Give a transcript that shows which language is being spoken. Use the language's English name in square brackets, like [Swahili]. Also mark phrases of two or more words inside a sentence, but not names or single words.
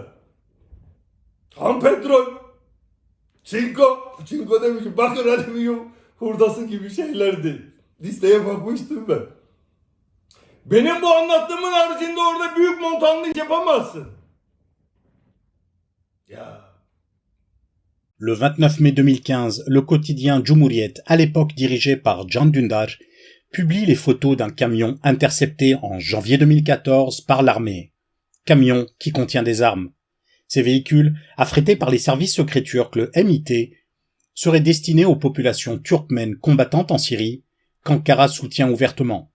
[Turkish] Ham petrol. Çinko demişim. Bakın alüminyum hurdası gibi şeylerdi. Listeye bakmıştım ben. Benim bu anlattığımın haricinde orada büyük montanlık yapamazsın. Ya. [French] Le 29 mai 2015, le quotidien Cumhuriyet, à l'époque dirigé par Can Dündar, publie les photos d'un camion intercepté en janvier 2014 par l'armée. Camion qui contient des armes. Ces véhicules, affrétés par les services secrets turcs, le MIT, seraient destinés aux populations turkmènes combattantes en Syrie, qu'Ankara soutient ouvertement.